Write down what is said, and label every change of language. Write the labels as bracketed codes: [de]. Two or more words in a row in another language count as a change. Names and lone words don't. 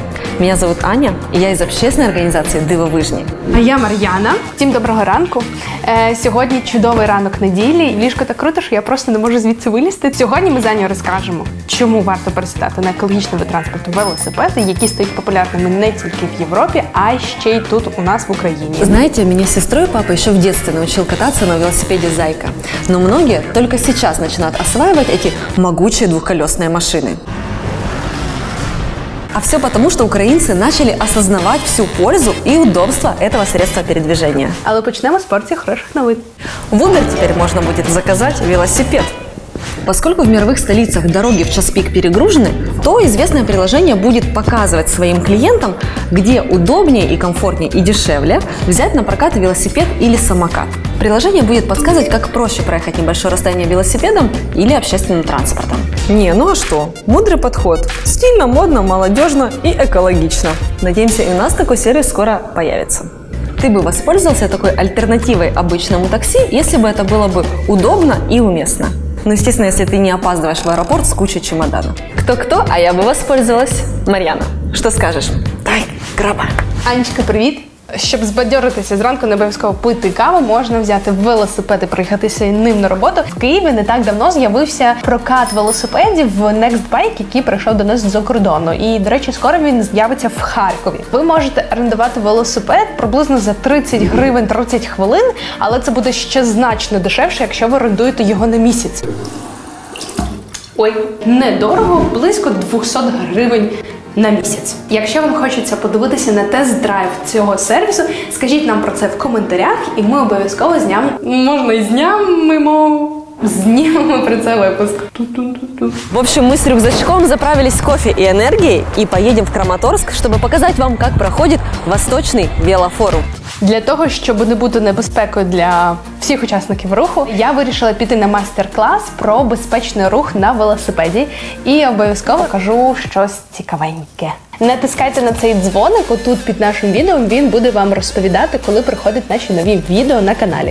[ru] Меня зовут Аня, и я из общественной организации «Дивовижні». [uk] А я Мар'яна. Всім доброго ранку. Сьогодні чудовий ранок неділі. Ліжко так круто, що я просто не можу звідси вилізти. Сьогодні ми з Анею розкажемо, чому варто пересідати на екологічний вид транспорту велосипеди, які стають популярними не тільки в Європі, а й ще й тут у нас в Україні. [ru] Знаете, меня с сестрой папа еще в детстве научил кататься на велосипеде «Зайка». Но многие только сейчас начинают осваивать эти могучие двухколесные машины. А все потому, что украинцы начали осознавать всю пользу и удобство этого средства передвижения. [uk] Але почнемо з порції хороших новин. [ru] В Uber теперь можно будет заказать велосипед. Поскольку в мировых столицах дороги в час пик перегружены, то известное приложение будет показывать своим клиентам, где удобнее и комфортнее и дешевле взять на прокат велосипед или самокат. Приложение будет подсказывать, как проще проехать небольшое расстояние велосипедом или общественным транспортом. Не, ну а что? Мудрый подход. Стильно, модно, молодежно и экологично. Надеемся, и у нас такой сервис скоро появится. Ты бы воспользовался такой альтернативой обычному такси, если бы это было бы удобно и уместно. Ну, естественно, если ты не опаздываешь в аэропорт с кучей чемоданов. Кто-кто, а я бы воспользовалась. Марьяна, что скажешь? Дай, граба. [uk] Анечка, привіт! Щоб збадьоритися зранку, не обов'язково пити каву, можна взяти велосипед і проїхатися ним на роботу. В Києві не так давно з'явився прокат велосипедів Nextbike, який прийшов до нас з-за кордону. І, до речі, скоро він з'явиться в Харкові. Ви можете орендувати велосипед приблизно за 30 гривень 30 хвилин, але це буде ще значно дешевше, якщо ви орендуєте його на місяць. Ой, недорого, близько 200 гривень на місяць. Якщо вам хочеться подивитися на тест-драйв цього сервісу, скажіть нам про це в коментарях, і ми обов'язково знімемо про це випуск. [ru] В общем, мы с рюкзачком заправились кофе и энергией и поедем в Краматорск, чтобы показать вам, как проходит Восточный велофорум. [uk] Для того, щоб не бути небезпекою для всіх учасників руху, я вирішила піти на майстер-клас про безпечний рух на велосипеді і обов'язково кажу щось цікавеньке. Натискайте на цей дзвоник отут під нашим відео, він буде вам розповідати, коли приходять наші нові відео на каналі.